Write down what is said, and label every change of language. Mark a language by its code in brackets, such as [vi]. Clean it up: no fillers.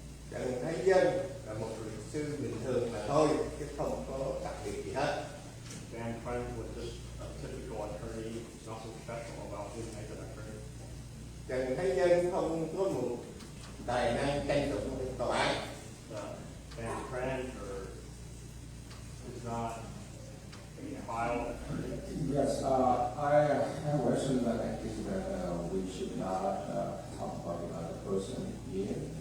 [vi] Trần Thái Dân là một luật sư bình thường mà thôi, chứ không có đặc biệt gì hết. [en] Dan Trent was just a typical attorney, nothing special about him as an attorney. [vi] Trần Thái Dân không có một tài năng tranh tụng tòa án. [en] Dan Trent is not a trial attorney. Yes, I have a question that I think that we should not talk about another person here.